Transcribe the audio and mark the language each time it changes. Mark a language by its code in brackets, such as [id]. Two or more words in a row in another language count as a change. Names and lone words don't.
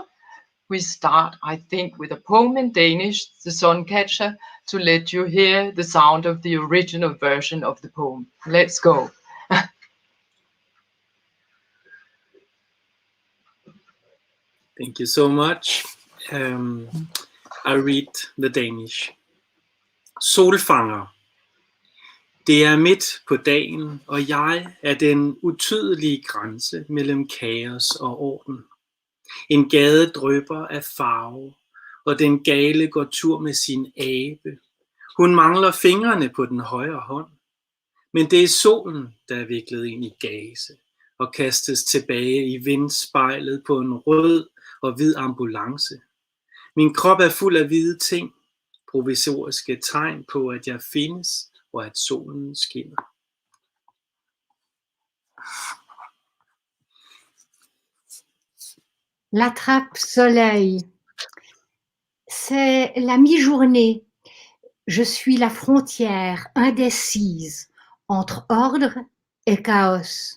[en] We start, I think, with a poem in Danish, The Suncatcher, to let you hear the sound of the original version of the poem. Let's go. Thank you so much. I read the Danish. Solfanger. [da] Det er midt på dagen, og jeg er den utydelige grænse mellem kaos og orden. En gade drypper af farve, og den gale går tur med sin abe. Hun mangler fingrene på den højre hånd. Men det er solen, der er viklet ind i gaze og kastes tilbage i vindspejlet på en rød og hvid ambulance. Min krop er fuld af hvide ting, provisoriske tegn på, at jeg findes og at solen skinner. [fr] L'attrape-soleil, c'est la mi-journée. Je suis la frontière indécise entre ordre et chaos.